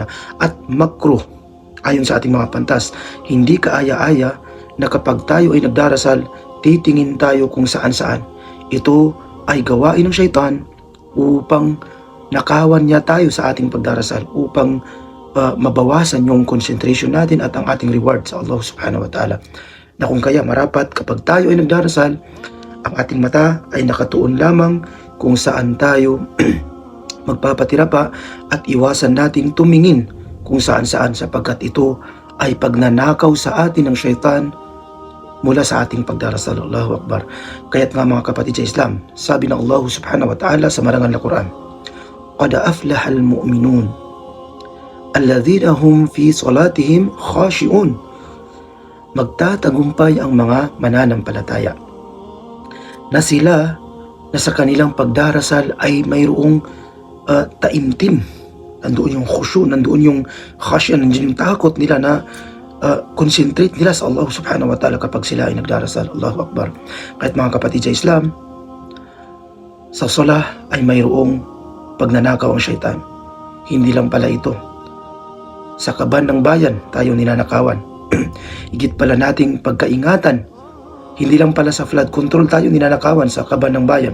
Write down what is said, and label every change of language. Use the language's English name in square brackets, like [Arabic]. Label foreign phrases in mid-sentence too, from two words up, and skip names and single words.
[Filipino] At makruh, ayon sa ating mga pantas, hindi kaaya-aya na kapag tayo ay nagdarasal, titingin tayo kung saan-saan. Ito ay gawain ng syaitan upang nakawan niya tayo sa ating pagdarasal, upang mabawasan yung concentration natin at ang ating reward sa Allah [Arabic] سبحانه وتعالى. [Filipino] Na kung kaya marapat kapag tayo ay nagdarasal, ang ating mata ay nakatuon lamang kung saan tayo magpapatira pa, at iwasan nating tumingin kung saan-saan, sapagkat ito ay pagnanakaw sa atin ng syaitan mula sa ating pagdarasal. [Arabic] الله أكبر. [Filipino] Kaya't nga mga kapatid sa Islam, sabi ng Allah [Arabic] سبحانه وتعالى [Filipino] sa marangal na Quran, [Arabic] "قد أفلح المؤمنون الذين هم في صلاتهم خاشعون." [Filipino] Magtatagumpay ang mga mananampalataya na sila na sa kanilang pagdarasal ay mayroong taimtim. Nandoon yung khusyu, nandoon yung khashya, nandoon yung takot nila na concentrate nila sa Allah [Arabic] سبحانه وتعالى [Filipino] kapag sila ay nagdarasal. [Arabic] الله أكبر. [Filipino] Kahit mga kapatid sa Islam, sa salah ay mayroong pagnanakaw ang syaitan. Hindi lang pala ito. Sa kaban ng bayan tayo ninanakawan. Higit pala nating pagkaingatan. Hindi lang pala sa [English] flood control [Filipino] tayo ninanakawan sa kaban ng bayan.